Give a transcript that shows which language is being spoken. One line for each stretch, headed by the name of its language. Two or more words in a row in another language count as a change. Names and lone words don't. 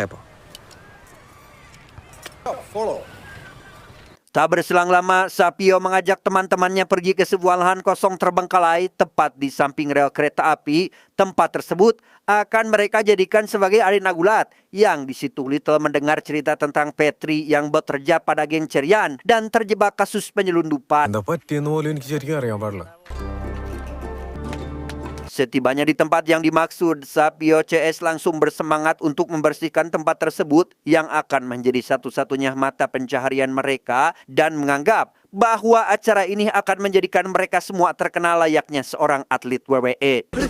Indonesian: Tak berselang lama, Sapio mengajak teman-temannya pergi ke sebuah lahan kosong terbengkalai tepat di samping rel kereta api. Tempat tersebut akan mereka jadikan sebagai arena gulat, yang di situ Little mendengar cerita tentang Petri yang bekerja pada geng Cerian dan terjebak kasus penyelundupan.
Malayalam: എന്താ പറ്റിയെന്ന് പോലും എനിക്ക് ശരിക്കും അറിയാൻ പാടില്ല.
Indonesian: Setibanya di tempat yang dimaksud, Sapio CS langsung bersemangat untuk membersihkan tempat tersebut yang akan menjadi satu-satunya mata pencaharian mereka, dan menganggap bahwa acara ini akan menjadikan mereka semua terkenal layaknya seorang atlet WWE.